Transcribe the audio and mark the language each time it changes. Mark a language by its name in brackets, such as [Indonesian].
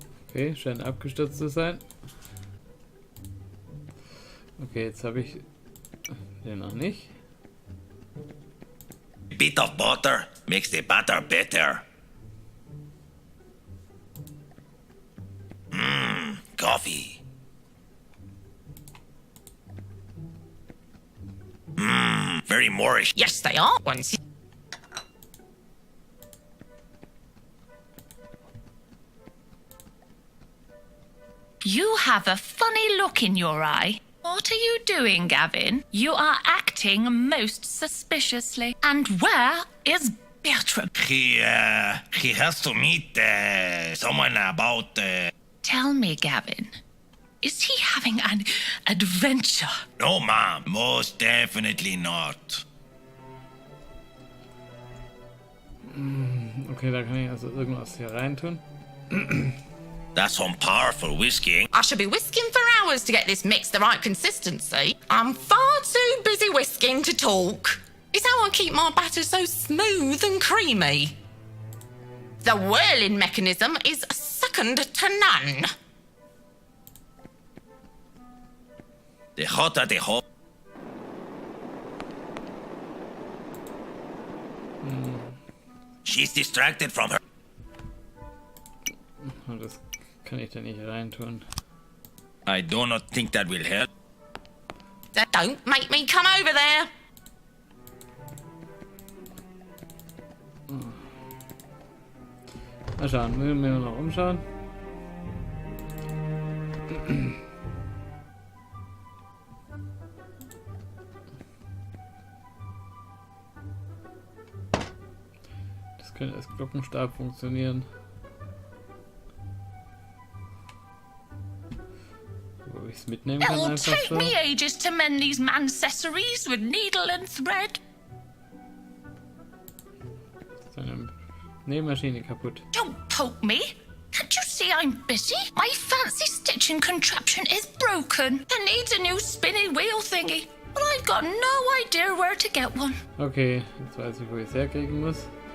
[German] Okay, scheint abgestürzt zu sein. Okay, jetzt habe ich den noch nicht. [English] A bit of butter makes the butter better. Coffee. Very Moorish. Yes, they are. Once you... You have a funny look in your eye. What are you doing, Gavin? You are acting most suspiciously. And where is Bertram? He has to meet someone about... Tell me, Gavin, is he having an adventure? No, Mom. Most definitely not. [German] Okay, da kann ich also irgendwas hier reintun. [English] That's some powerful whiskey. I should be whisking for hours to get this mix the right consistency. I'm far too busy whisking to talk. It's how I keep my batter so smooth and creamy. The whirling mechanism is second to none. The hotter the hot. She's distracted from her. [German] Und das kann ich da nicht reintun. [English] I do not think that will help. Don't make me come over there. [German] Mal schauen, müssen wir noch umschauen. Das könnte als Glockenstab funktionieren. Wo ich es mitnehmen kann. [English] It'll [German] Einfach [English] take [German] so. [English] me ages to mend these mancessories with needle and thread. [German] Ist eine Nähmaschine kaputt. [English] Don't poke me. Can't you see I'm busy? My fancy stitching contraption is broken and needs a new spinny wheel thingy. But I've got no idea where to get one. [German] Okay, jetzt weiß ich, wo ich es herkriegen muss.